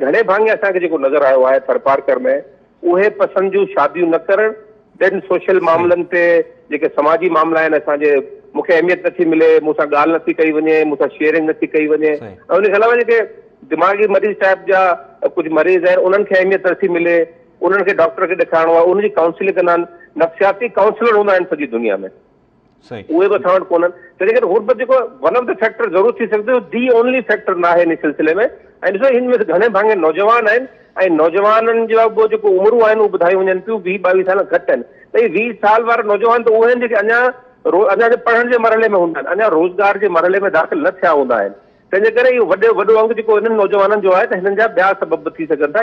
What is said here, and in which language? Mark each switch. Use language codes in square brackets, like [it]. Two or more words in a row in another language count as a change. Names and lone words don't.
[sd] घणे भाङे असांखे जेको नज़र आयो आहे थरपारकर में, उहे पसंदि जूं शादियूं न करणु, ॿियनि सोशल मामलनि ते जेके समाजी मामला आहिनि असांजे, मूंखे अहमियत नथी मिले, मूंसां ॻाल्हि नथी कई वञे, मूंसां शेयरिंग नथी कई वञे। ऐं उनखे अलावा जेके दिमाग़ी मरीज़ टाइप जा कुझु मरीज़ आहिनि उन्हनि खे अहमियत नथी मिले, उन्हनि खे डॉक्टर खे ॾेखारिणो आहे, उनजी काउंसलिंग कंदा आहिनि। नफ़्सियाती काउंसलर हूंदा आहिनि सॼी दुनिया में, उहे बि असां वटि कोन्हनि। तंहिंजे करे गुरबत जेको [en] one of the factor [sd] ज़रूरु थी सघंदो, [en] the only factor [sd] न आहे इन सिलसिले में। ऐं ॾिसो, हिन में घणे भाङे नौजवान आहिनि ऐं नौजवाननि जा बि जेको उमिरि आहिनि उहे ॿुधायूं वञनि थियूं 20-22 साल घटि आहिनि। त इहे 20 साल वारा नौजवान त उहे आहिनि जेके अञा पढ़ण जे मरहले में हूंदा आहिनि, अञा रोज़गार जे मरहले में दाख़िल न थिया हूंदा आहिनि। तंहिंजे करे इहो वॾो अंग जेको हिननि नौजवाननि जो आहे त हिननि जा ॿिया सबब थी सघनि था।